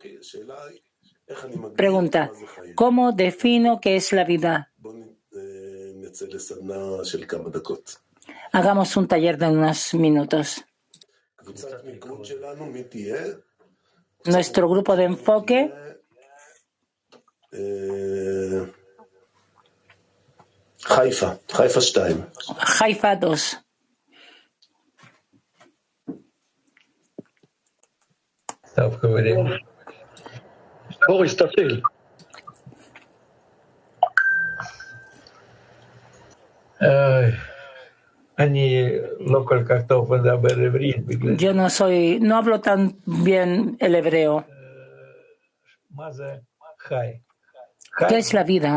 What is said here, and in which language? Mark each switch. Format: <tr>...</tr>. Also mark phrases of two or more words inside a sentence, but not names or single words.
<es>Pregunta: ¿cómo defino qué es la vida? Hagamos un taller de unos minutos. Nuestro grupo de enfoque. Haifa 2.</es> <he>בוריס, תתחיל.</he> <es>Yo no hablo tan bien el hebreo. ¿Qué es la vida?</es>